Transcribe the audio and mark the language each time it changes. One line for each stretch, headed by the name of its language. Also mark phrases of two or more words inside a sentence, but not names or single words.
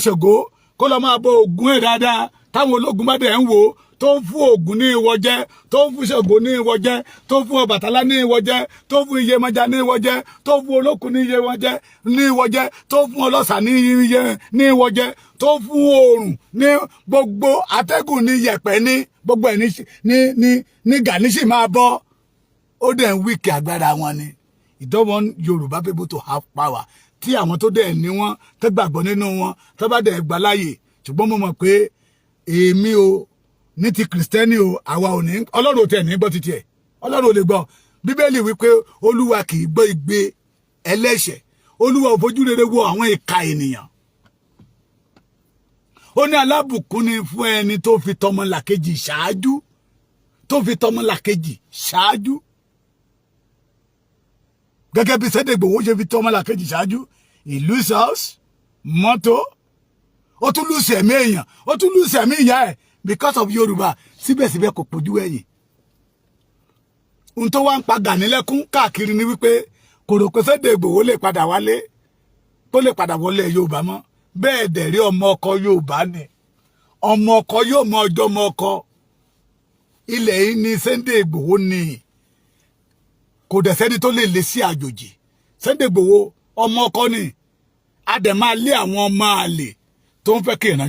Yoruba: bọ Ṣògo kó lọ máa bọ Ògún ẹ̀ dáadáa táwọn ológun bá dẹ̀ ń wò tó ń fún Ògún ní ìwọ jẹ tó ń fún Ṣàngó ní ìwọ jẹ tó ń fún Ọbàtálá ní ìwọ jẹ tó ń fún Iyemọja ní ìwọ jẹ tó ń fún Olókun ní ìwọ jẹ tó ń fún Ọlọ́ṣà ní ìwọ jẹ tó ń fún Oòrùn ní gbogbo atẹ́gùn ní yẹ̀pẹ̀ ní gbogbo ẹ̀ ní Gani sì máa bọ́ ó dẹ̀ ń wíkì agbára wọn ni.
English: You don't want Yorùbá people to have power
Yoruba: tí àwọn tó dẹ̀ ní wọn tó gbàgbọ́ nínú wọn tó bá dẹ̀ gbà láàyè ṣùgbọ́n mo mọ̀ pé èmi o ní ti kìrìsìtẹ́nì o àwa ò ní Ọlọ́run ò tẹ̀ ní gbọ́ títí ẹ̀ Ọlọ́run ò lè gbọ́ Bíbélì wípé Olúwa kì í gbọ́ igbe ẹlẹ́ṣẹ̀ Olúwa ò fojú rere wo àwọn ìka ènìyàn ó ní alábùkún ni fún ẹni tó fi tọmọlàkejì ṣáájú gẹ́gẹ́ bí Sunday Igboho ṣe fi tọmọlàkejì ṣáájú
English: he lose house
Yoruba: mọ́tò ó tún lose ẹ̀mí èèyàn ó tún lose ẹ̀mí ìyá ẹ̀
English: because of
Yoruba: Yorùbá síbẹ̀síbẹ̀ kò pójú ẹ̀yìn ohun tó wá ń pa Gani lẹ́kún káàkiri ni wípé kò rò pé Sunday Igboho lè padà wálé tó lè padà wọlé Yorùbá mọ́ bẹ́ẹ̀ dẹ̀ rí ọmọ ọkọ Yorùbá ni ọmọ ọkọ yóò mọ ọjọ́ ọmọ ọkọ ilẹ̀ yìí ni Sunday Igboho ni kò dẹ̀ sẹ́ni tó lè lé sí àjòjì Sunday Igboho ọmọ ọkọ ni a dẹ̀ máa lé àwọn ọmọ àlè tó ń fẹ́ kí ìran